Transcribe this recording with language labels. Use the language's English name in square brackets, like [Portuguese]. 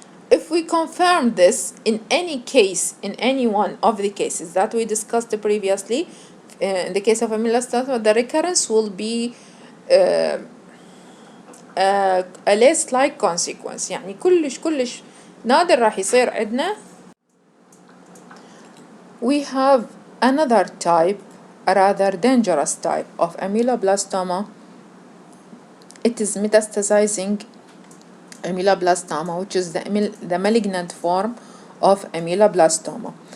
[English] If we confirm this in any case, in any one of the cases that we discussed previously, in the case of amyloblastoma, the recurrence will be a less like consequence. [Arabic] يعني كلش نادر راح يصير عندنا. [English] We have another type, a rather dangerous type of amyloblastoma. It is metastasizing amyloblastoma, which is the malignant form of amyloblastoma.